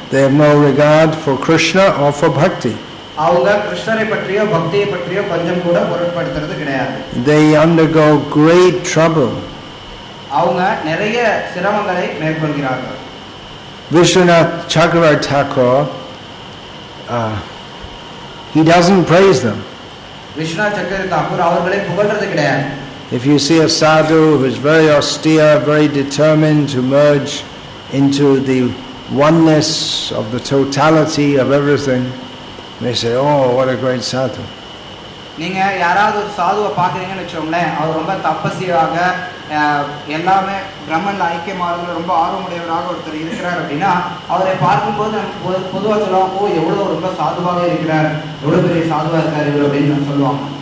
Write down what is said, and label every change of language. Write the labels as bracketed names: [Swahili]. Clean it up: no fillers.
[English] They have no regard for Krishna or for Bhakti. [Tamil] அவங்க கிருஷ்ணரை பற்றியோ பக்தியை பற்றியோ கொஞ்சம் கூட பொருட்படுத்துறது கிடையாது. [English] They undergo great trouble. [Tamil] அவங்க நிறைய சிரமங்களை மேற்கொள்கிறார்கள். [English] Vishwanath Chakravarti Thakur, he doesn't praise them. [Tamil] Viswanath சக்கர தாக்கூர் அவர்களை புகழ்றது கிடையாது. [English] If you see a sadhu who is very austere, very determined to merge into the oneness of the totality of everything, they say, oh, what a great sadhu. [Tamil] நீங்க யாராவது ஒரு சாதுவை பாக்குறீங்கன்னு வச்சோங்களேன், அவர் ரொம்ப தபஸ்வியாக எல்லாமே பிரம்மன்ல ஐக்கியமாக ரொம்ப ஆர்வமுடையவராக ஒருத்தர் இருக்கிறார் அப்படின்னா அவரை பார்க்கும்போது பொதுவாக சொல்லுவாங்க, ஓ எவ்வளவு ரொம்ப சாதுவாக இருக்கிறார், எவ்வளவு பெரிய சாதுவா இருக்கார் இவர் அப்படின்னு சொல்லுவாங்க.